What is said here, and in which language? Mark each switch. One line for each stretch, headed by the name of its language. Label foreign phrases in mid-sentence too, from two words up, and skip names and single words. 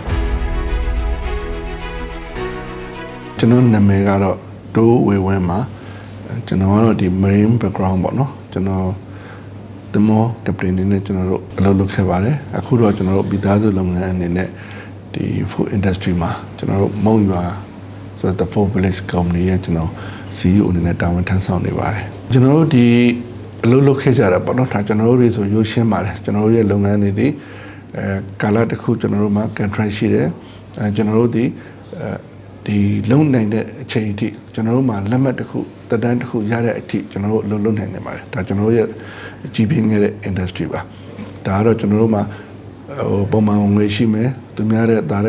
Burmese: ကျွန်တော်နာမည်ကတော့တိုးဝေဝင်းမှာကျွန်တော်ကတော့ဒီ
English: marine background
Burmese: ပေါ့နော်ကျွန်တော်သမောကပတိန်နေနဲ့ကျွန်တော်တို့အလုပ်လုပ်ခဲ့ပါတယ်အခုတော့ကျွန်တော်တို့ပြည်သား စုလုပ်ငန်းအနေနဲ့ဒီ
English: food industry
Burmese: မှာကျွန်တော်တို့မုံရွာဆိုတော့ the food village company ရဲ့ကျွန်တော် CEO အနေနဲ့တာဝန်ထမ်းဆောင် နေပါတယ်ကျွန်တော်တို့ဒီအလုပ်လုပ်ခဲ့ကြတာပေါ့နော်ဒါကျွန်တော်တို့တွေဆိုရိုးရှင်းပါတယ်ကျွန်တော်တို့ရဲ့လုပ်ငန်းတွေဒီကာလတစ်ခုကျွန်တော်တို့မှာ contract ရှိတယ်ကျွန်တော်တို့ဒီလုံနိုင်တဲ့အချိန်အထိကျွန်တော်တို့မှာလက်မှတ်တစ်ခုတက်တန်းတစ်ခုရတဲ့အထိကျွန်တော်တို့လုံနိုင်နေပါတယ်ဒါကျွန်တော်တို့ရဲ့ကြီးပြင်းခဲ့တဲ့ industry ပါဒါကတော့ကျွန်တော်တို့မှာပုံမှန်ငွေရှိမယ်သူများတဲ့ဒါ